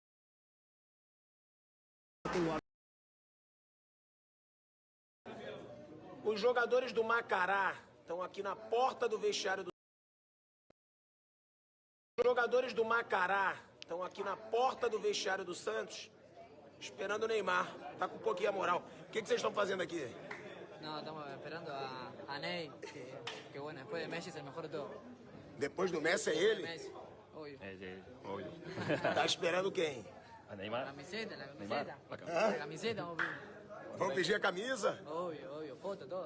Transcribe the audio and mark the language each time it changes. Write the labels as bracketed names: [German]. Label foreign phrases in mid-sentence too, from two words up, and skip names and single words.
[Portuguese] Os jogadores do Macará estão aqui na porta do vestiário do... Os jogadores do Macará estão aqui na porta do vestiário do Santos, esperando o Neymar. Tá com um pouquinho a moral. O que vocês estão fazendo aqui? [Spanish] No, estamos esperando a Ney, que bueno, después de Messi es el mejor de todo. [Portuguese] Depois do Messi é ele? [Spanish] Messi, obvio. Obvio. [Portuguese] Tá esperando quem? [Spanish] A Neymar. La camiseta, la camiseta. Hã? La camiseta, obvio. [Portuguese] Vão pedir a camisa? [Spanish] Obvio, foto, todo.